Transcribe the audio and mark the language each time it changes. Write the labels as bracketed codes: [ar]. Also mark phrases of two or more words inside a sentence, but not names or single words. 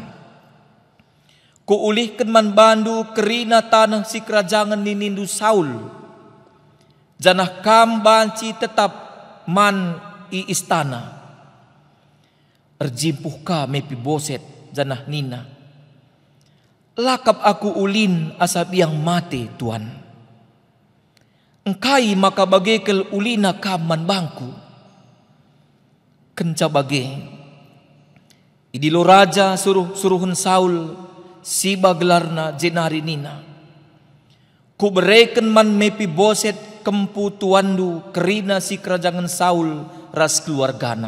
[btx] Ku ulihkan man bandu kerina tanah si kerajaan ninindu Saul. Janah kam banci tetap man i istana. Erjimpuh ka Mefiboset janah nina. Lakap aku ulin asap yang mati Tuan. Engkai maka bagekel ulina kaman bangku. Kenca bage. Idilo raja suruhun Saul siba gelarna jenari nina. Ku bereken man Mefiboset kempu tuandu kerina si kerajaan Saul ras keluargana.